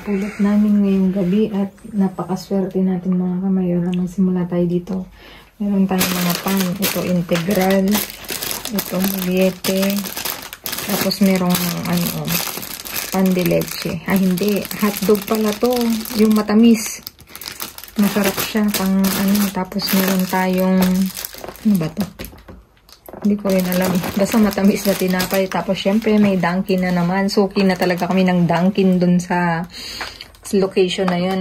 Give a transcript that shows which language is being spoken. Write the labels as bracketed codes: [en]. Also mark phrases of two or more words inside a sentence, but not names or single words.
[tl] trip namin ngayong gabi at napakaswerte natin mga kamayora. Magsimula tayo dito. Meron tayong mga pan. Ito integral. Ito Moliete. Tapos merong [es] pan de leche. [tl] Hindi. Hotdog pala to. Yung matamis. Masarap siya. Tapos meron tayong ano ba to? Hindi ko rin alam. Basta matamis na tinapay. Tapos syempre may Dunkin na naman. Suki na talaga kami ng Dunkin dun sa location na yun.